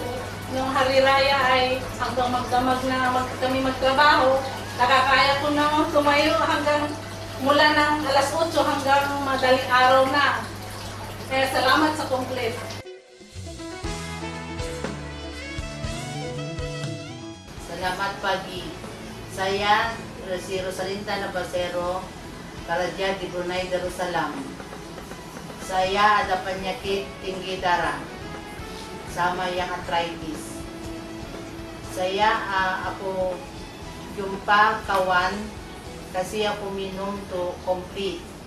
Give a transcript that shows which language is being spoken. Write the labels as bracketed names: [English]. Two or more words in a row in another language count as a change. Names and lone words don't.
[Filipino] Nung hariraya ay hanggang magdamag na kami magtrabaho, nakakaya ko na tumayo hanggang mula ng alas 8 hanggang madaling araw na. Kaya salamat sa complete. [Malay] Salamat pagi. Saya si Rosalinda Nabasero, Karaja di Brunei Darussalam. Saya ada penyakit tinggi darah sama yang arthritis. Saya aku jumpa kawan kasih aku minum tuh complete.